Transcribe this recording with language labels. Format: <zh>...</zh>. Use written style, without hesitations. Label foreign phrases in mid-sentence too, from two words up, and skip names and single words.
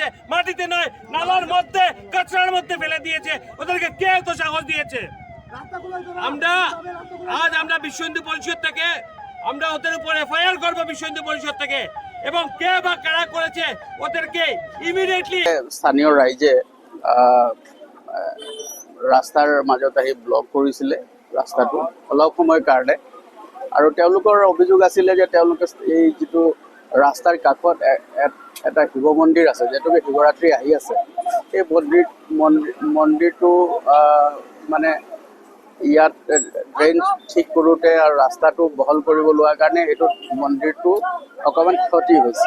<bn>মাটিতে নয়, নালার মধ্যে, কাঁচরার মধ্যে ফেলে দিয়েছে। ওদেরকে কে এত সাহস দিয়েছে? আমরা বিশ্ব হিন্দু পরিষদ থেকে আমরা ওদের উপর এফআইআর করবো, বিশ্ব হিন্দু পরিষদ থেকে, এবং কে বা কারা করেছে ওদেরকে ইমিডিয়েটলি।</bn> <as>স্থানীয় ৰাইজে ৰাস্তাৰ মাজত আহি ব্লক কৰিছিলে ৰাস্তাটো অলপ সময়ৰ কাৰণে, আৰু তেওঁলোকৰ অভিযোগ আছিলে যে তেওঁলোকে এই যিটো ৰাস্তাৰ কাষত এটা শিৱ মন্দিৰ আছে, যিহেতুকে শিৱৰাত্ৰি আহি আছে, এই মন্দিৰটো মানে ইয়াত ড্ৰেইন ঠিক কৰোঁতে আৰু ৰাস্তাটো বহল কৰিব লোৱাৰ কাৰণে এইটো মন্দিৰটো অকণমান ক্ষতি হৈছে।</as>